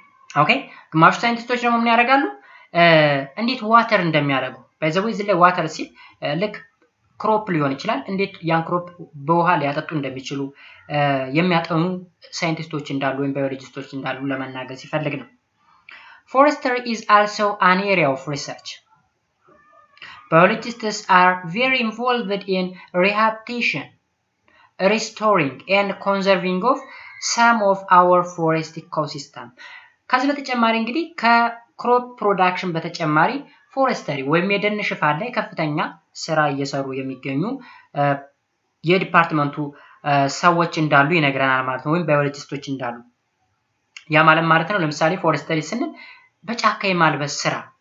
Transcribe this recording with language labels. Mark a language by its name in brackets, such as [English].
[Amharic] ኦኬ ግማሹ ሳይንቲስቶች ደግሞ ምን ያደርጋሉ? እንዴት ዋተር እንደሚያደርጉ ባይዘው እዚህ ላይ ዋተር ሲል ልክ ክሮፕ ሊሆን ይችላል እንዴት ያን ክሮፕ በውሃ ሊያጠጡ እንደሚችሉ የሚያጠኑ ሳይንቲስቶች እንዳሉ ወይም ባዮሎጂስቶች እንዳሉ ለመናገር ሲፈልግ ነው። [English] Forestry is also an area of research. Biologists are very involved in rehabilitation, restoring and conserving of some of our forest ecosystem. [Amharic] ከዚህ በተጨማሪ እንግዲህ ከክሮፕ ፕሮዳክሽን በተጨማሪ ፎረስተሪ ወይም የደን ሽፋን ላይ ከፍተኛ ስራ እየሰሩ የሚገኙ የዲፓርትመንቱ ሰዎች እንዳሉ ይነግረናል ማለት ነው። ወይም ባዮሎጂስቶች እንዳሉ ያ ማለት ነው። ለምሳሌ ፎረስተሪ ስንል በጫካ የማልበስ ስራ